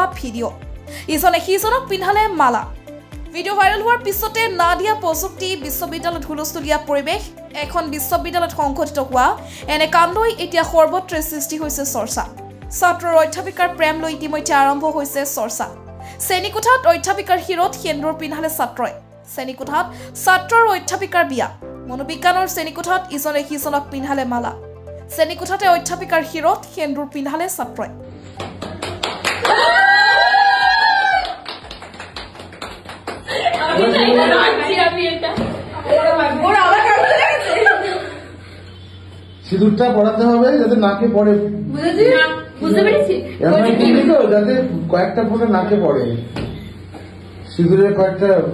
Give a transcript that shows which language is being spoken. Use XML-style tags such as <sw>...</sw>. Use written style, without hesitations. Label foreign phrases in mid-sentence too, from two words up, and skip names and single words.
<as>ভিডিঅ' ইজনে সিজনক পিন্ধালে মালা ভিডিঅ' ভাইৰেল হোৱাৰ পিছতে নাদিয়া প্ৰযুক্তি বিশ্ববিদ্যালয়ত হুলস্থুলীয়া পৰিৱেশ এখন বিশ্ববিদ্যালয়ত সংঘটিত হোৱা এনে কাণ্ডই এতিয়া সৰ্বত্ৰ সৃষ্টি হৈছে চৰ্চা ছাত্ৰ আৰু অধ্যাপিকাৰ প্ৰেম লৈ ইতিমধ্যে আৰম্ভ হৈছে চৰ্চা শ্ৰেণীকোঠাত অধ্যাপিকাৰ শিৰত সেন্দুৰ পিন্ধালে ছাত্ৰই শ্ৰেণীকোঠাত ছাত্ৰ আৰু অধ্যাপিকাৰ বিয়া মনোবিজ্ঞানৰ শ্ৰেণীকোঠাত ইজনে সিজনক পিন্ধালে মালা শ্ৰেণীকোঠাতে অধ্যাপিকাৰ শিৰত সেন্দুৰ পিন্ধালে ছাত্ৰই</as> <bn>সিঁদুরটা পড়াতে হবে যাতে নাকে পড়ে যাতে কয়েকটা ফোঁটা নাকে পড়ে সিঁদুরের কয়েকটা</bn>